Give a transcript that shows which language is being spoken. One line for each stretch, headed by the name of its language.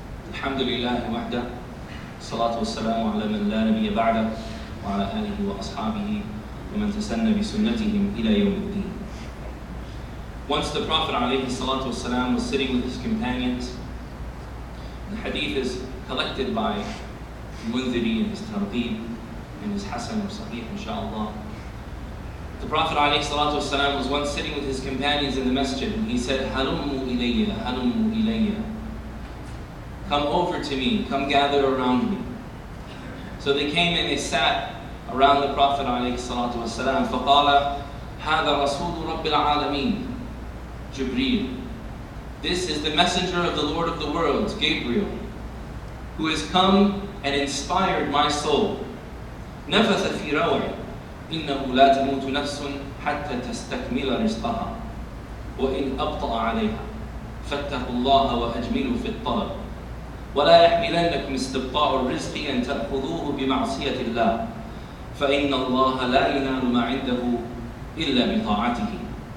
Arabic: الحمد لله وحده الصلاة والسلام على من لا نبي بعده وعلى آله وأصحابه ومن تسنى بسنتهم إلى يوم الدين.
English: Once the Prophet ﷺ was sitting with his companions. The hadith is collected by Mundhiri in his Targheeb and his Hasan or Sahih, inshaAllah. The Prophet ﷺ was once sitting with his companions in the masjid, and he said,
Arabic: Halummu ilayya, halummu ilayya.
English: Come over to me, come gather around me. So they came and they sat around the Prophet ﷺ.
Arabic: فَقَالَ هَذَا رَسُولُ رَبِّ الْعَالَمِينَ
English: Jibreel. This is the messenger of the Lord of the worlds, Gabriel, who has come and inspired my soul.
Arabic: نَفَثَ فِي رَوْعِ إِنَّهُ لَا تَمُوتُ نَفْسٌ حَتَّى تَسْتَكْمِلَ رِزْقَهَا وَإِنْ أَبْطَأَ عَلَيْهَا فَاتَّقُوا اللَّهَ وَأَجْمِلُوا فِي الطَّلَبِ وَلَا يَحْمِلَنَّكُمْ اسْتِبْطَاءُ الرِّزْقِ أَن تَأْخُذُوهُ بِمَعْصِيَةِ اللَّهِ فَإِنَّ اللَّهَ لَا يَنَالُ مَا عِندَهُ إِلَّا بِطَاعَتِهِ.